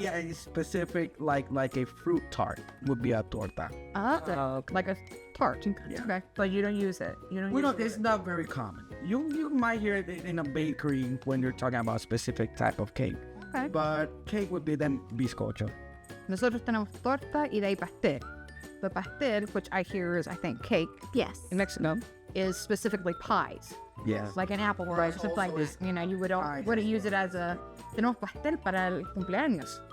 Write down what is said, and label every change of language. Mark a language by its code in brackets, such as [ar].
[en] would be a specific like a fruit tart would be a torta. Like a tart. Yeah. Okay. But you don't use it. You don't We use don't. it. It's not very common. You might hear it in a bakery when you're talking about a specific type of cake. Okay. But cake would be then bizcocho. [es] Nosotros tenemos torta y de ahí pastel. [en] The pastel, which I hear is, I think, cake Yes. in Mexico, is specifically pies. Yes. Like an apple pie, something like this. You know, you wouldn't use it as a... [es] Tenemos pastel para el cumpleaños.